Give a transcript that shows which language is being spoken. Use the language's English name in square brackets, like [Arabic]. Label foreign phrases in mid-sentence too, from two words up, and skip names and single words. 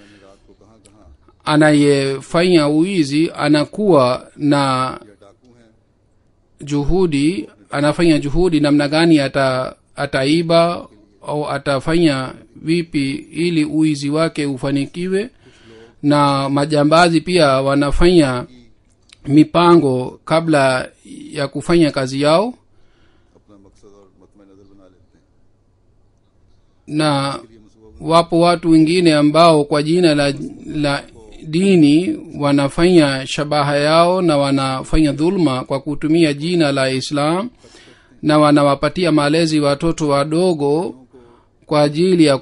[Swahili] Anayefanya uizi anakuwa na juhudi, anafanya juhudi namna gani ataiba au atafanya vipi ili uizi wake ufanikiwe. na majambazi pia wanafanya mipango kabla ya kufanya kazi yao, [Urdu] اپنا مقصد اور مطمح نظر بنا لیتے ہیں. [Swahili] na wapo watu wengine ambao kwa jina la dini wanafanya shabaha yao na wanafanya dhulma kwa kutumia jina la Islam, na wanawapatia malezi watoto wadogo kwa ajili ya